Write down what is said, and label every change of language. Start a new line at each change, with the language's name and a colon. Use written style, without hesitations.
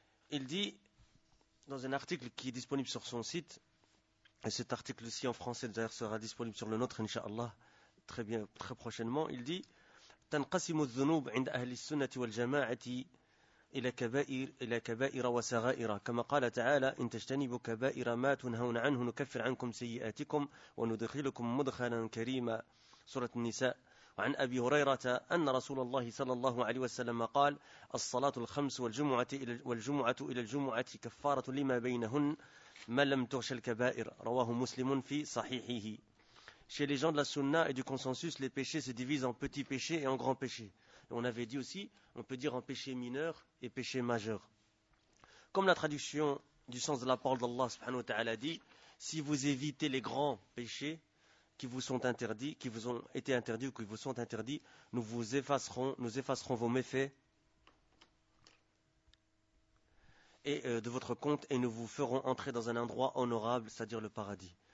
French: Il dit, dans un article qui est disponible sur son site, et cet article-ci en français d'ailleurs sera disponible sur le nôtre, inshallah, très bien, très prochainement, il dit:
Arabic: تنقسم الذنوب عند أهل السنة والجماعة إلى كبائر وصغائر، كما قال تعالى: إن تجتنبوا كبائر ما تنهون عنه نكفر عنكم سيئاتكم وندخلكم مدخلا كريما، سورة النساء. وعن أبي هريرة أن رسول الله صلى الله عليه وسلم قال: الصلاة الخمس والجمعة إلى الجمعة كفارة لما بينهن ما لم تغش الكبائر، رواه مسلم في صحيحه.
French: Chez les gens de la sunna et du consensus, les péchés se divisent en petits péchés et en grands péchés. Et on avait dit aussi, on peut dire en péchés mineurs et péchés majeurs. Comme la traduction du sens de la parole d'Allah subhanahu wa ta'ala dit, si vous évitez les grands péchés qui vous sont interdits, qui vous ont été interdits ou qui vous sont interdits, nous effacerons vos méfaits et de votre compte, et nous vous ferons entrer dans un endroit honorable, c'est-à-dire le paradis.